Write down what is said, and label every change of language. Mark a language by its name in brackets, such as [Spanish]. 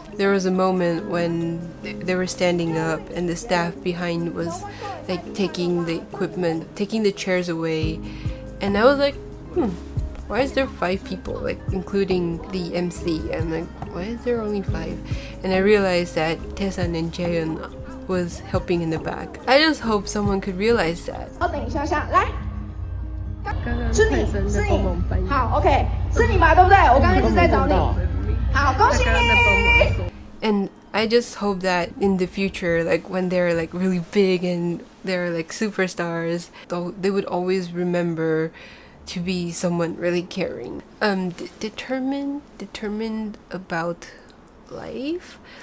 [English] There was a moment when they were standing up and the staff behind was like taking the equipment, taking the chairs away, and I was like, why is there 5 people, like including the MC? I'm like, why is there only 5? And I realized that Taesan and Jaehyun was helping in the back. I just hope someone could realize that. [Chinese] 等一下下来，是你，好 ，OK， 是你吧，对不对？我刚刚一直在找你，好，恭喜你。 [English] And I just hope that in the future, like when they're like really big and they're like superstars, they would always remember to be someone really caring, determined about life.